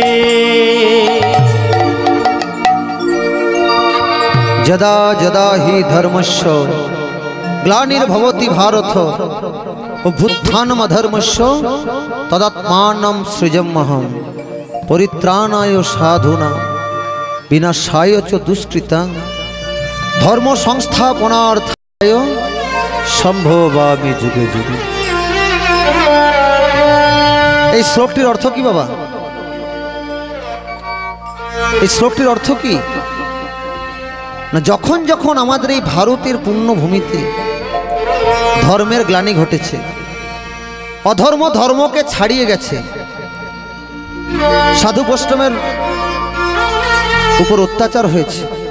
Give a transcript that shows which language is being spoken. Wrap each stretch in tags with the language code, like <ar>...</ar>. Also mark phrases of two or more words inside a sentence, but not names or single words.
<sa>जदा जदा हि धर्मस्य ग्लानिर्भवति भारत अभ्युत्थानम् अधर्मस्य तदात्मानं सृजाम्यहं परित्राणाय साधूनां विनाशाय च दुष्कृतां धर्म संस्थापनार्थाय संभवामि जुगे जुगे।</sa> <bn>এই শ্লোকটির অর্থ কি বাবা? এই শ্লোকটির অর্থ কি না, যখন যখন আমাদের এই ভারতের পুণ্যভূমিতে ধর্মের গ্লানি ঘটেছে, অধর্ম ধর্মকে ছাড়িয়ে গেছে, সাধু বৈষ্ণবের উপর অত্যাচার হয়েছে,</bn>